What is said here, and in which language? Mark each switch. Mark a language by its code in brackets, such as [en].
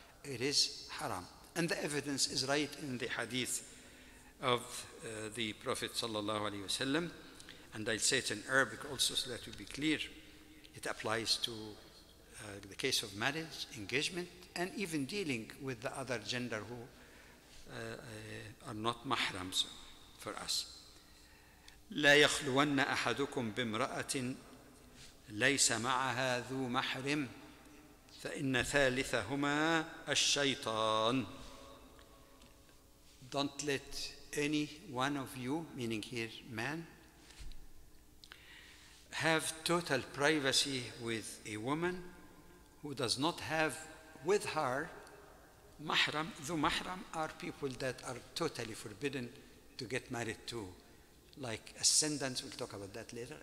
[en] It is haram. And the evidence is right in the hadith of the Prophet [ar] sallallahu alaihi wasallam. [en] And I'll say it in Arabic also so that it will be clear. It applies to the case of marriage, engagement, and even dealing with the other gender who are not mahrams for us. [ar] لا يخلون أحدكم بامرأة ليس معها ذو محرم فإن ثالثهما الشيطان. [en] Don't let any one of you, meaning here man, have total privacy with a woman who does not have with her mahram. Dhu mahram are people that are totally forbidden to get married to, like ascendants. We'll talk about that later.